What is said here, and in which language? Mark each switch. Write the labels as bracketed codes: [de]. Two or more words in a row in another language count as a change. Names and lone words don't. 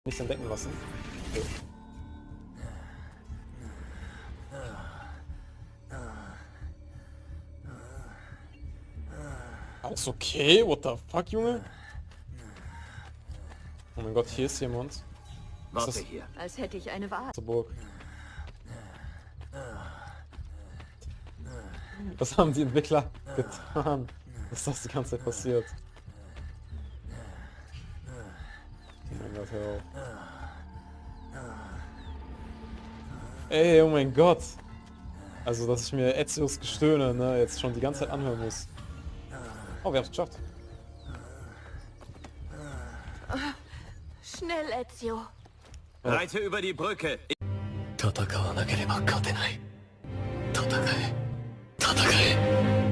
[de] Nicht entdecken lassen. Okay. Alles okay? [en] What the fuck, [de] Junge? Oh mein Gott, hier ist jemand. Was ist das? hier. Als hätte ich eine Wahl. Zur Burg. Was haben die Entwickler getan, dass das die ganze Zeit passiert? Oh mein Gott, hör auf. Ey, oh mein Gott. Also, dass ich mir Ezios Gestöhne, ne, jetzt schon die ganze Zeit anhören muss. Oh, wir haben es geschafft. Schnell, Ezio. Reite über die Brücke. [ja] 戦わなければ勝てない。戦え。戦え。